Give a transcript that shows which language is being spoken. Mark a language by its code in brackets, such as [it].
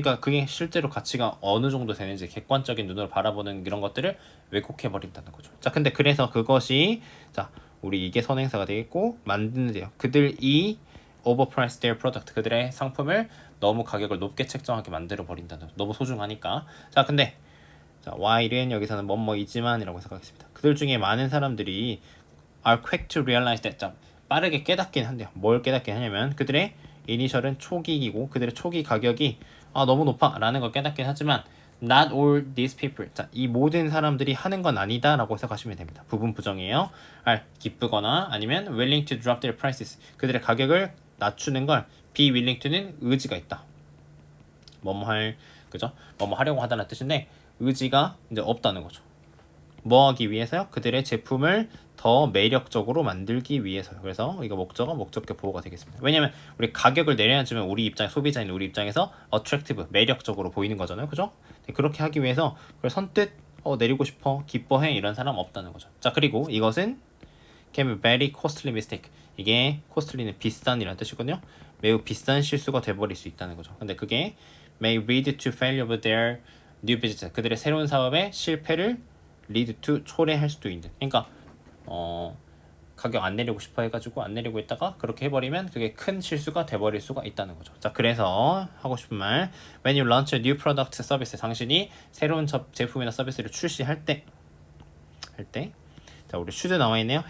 [ko] 그러니까 그게 실제로 가치가 어느 정도 되는지 객관적인 눈으로 바라보는 이런 것들을 왜곡해 버린다는 거죠. 자, 근데 그래서 그것이 자, 우리 이게 선행사가 되겠고 만드는데요. 그들이 [en] overprice their product, [ko] 그들의 상품을 너무 가격을 높게 책정하게 만들어 버린다는 거죠. 너무 소중하니까. 자, 근데 자, while은 여기서는 뭐뭐이지만 이라고 생각하겠습니다. 그들 중에 많은 사람들이 [en] are quick to realize that. [ko] 자, 빠르게 깨닫긴 한대요. 뭘 깨닫긴 하냐면 그들의 이니셜은 초기이고 그들의 초기 가격이 아, 너무 높아 라는 걸 깨닫긴 하지만 [en] not all these people, [ko] 자, 이 모든 사람들이 하는 건 아니다 라고 생각하시면 됩니다. 부분 부정이에요. [en] are [ko] 기쁘거나 아니면 [en] willing to drop their prices, [ko] 그들의 가격을 낮추는 걸 [en] be willing to는 [ko] 의지가 있다. 뭐뭐 할, 그죠? 뭐뭐 하려고 하다는 뜻인데 의지가 이제 없다는 거죠. 뭐 하기 위해서요? 그들의 제품을 더 매력적으로 만들기 위해서요. 그래서 이거 목적어, 목적격 보호가 되겠습니다. 왜냐면 우리 가격을 내려주면 우리 입장, 소비자인 우리 입장에서 attractive, 매력적으로 보이는 거잖아요. 그죠? 그렇게 하기 위해서 그걸 선뜻 내리고 싶어, 기뻐해 이런 사람 없다는 거죠. 자, 그리고 이것은 [en] can be very costly mistake. [ko] 이게 costly는 비싼이라는 뜻이거든요. 매우 비싼 실수가 돼버릴 수 있다는 거죠. 근데 그게 [en] may lead to failure of their new business. [ko] 그들의 새로운 사업의 실패를 lead to, 초래할 수도 있는. 그러니까 가격 안 내리고 싶어 해가지고 안 내리고 있다가 그렇게 해버리면 그게 큰 실수가 돼버릴 수가 있다는 거죠. 자, 그래서 하고 싶은 말, [en] when you launch a new product service, [ko] 당신이 새로운 제품이나 서비스를 출시할 때 자, 우리 should 나와 있네요.